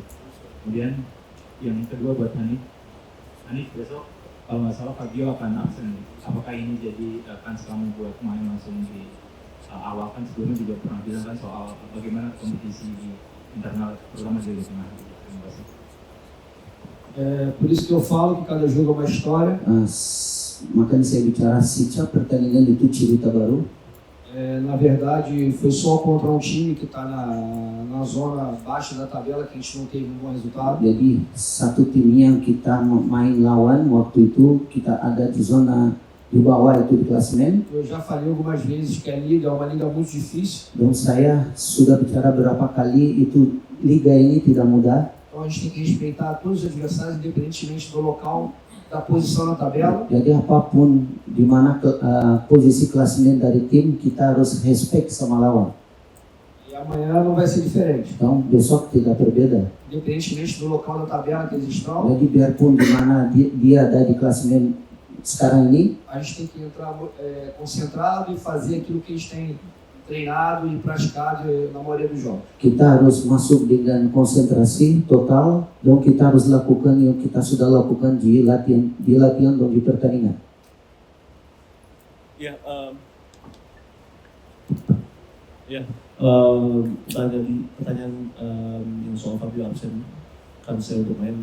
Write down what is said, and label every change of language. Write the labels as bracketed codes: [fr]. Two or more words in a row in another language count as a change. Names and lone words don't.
[id] Kemudian yang kedua buat Hanif besok kalau nggak salah Fabio akan absen. Apakah ini jadi kans kamu buat main langsung di awal? Kan sebelumnya juga pernah bilang kan soal bagaimana kompetisi di internal terutama di Liga Tengah. Terima kasih. [pt] Por isso que eu falo que cada jogo é uma história. [id] Makanya saya bicara setiap pertandingan itu cerita baru. [pt] Na verdade, foi só contra um time que está na zona baixa da tabela que a gente não teve um bom resultado. [id] Jadi satu tim yang kita main lawan waktu itu kita ada di zona di bawah itu di klasemen. [pt] Eu já falei algumas vezes que a liga é uma liga muito difícil. [id] Dan saya sudah bicara berapa kali itu liga ini tidak mudah. [pt] Então a gente tem que respeitar todos os adversários, independentemente do local, da posição na tabela. [id] Jadi apapun di mana posisi klasemen dari tim kita harus respect sama lawan. [pt] E amanhã não vai ser diferente. [id] Então besok tidak berbeda. [pt] Independentemente do local da tabela que eles estão, [id] Jadi biarpun di mana dia ada di klasemen sekarang ini, [pt] a gente tem que entrar concentrado e fazer aquilo que a gente tem treinado e praticado na maioria dos jogos. [id] kita harus masuk dengan konsentrasi total dan kita harus lakukan yang kita sudah lakukan di latihan dan di pertandingan. Ya, pertanyaan yang soal Fabio absen kan saya untuk main.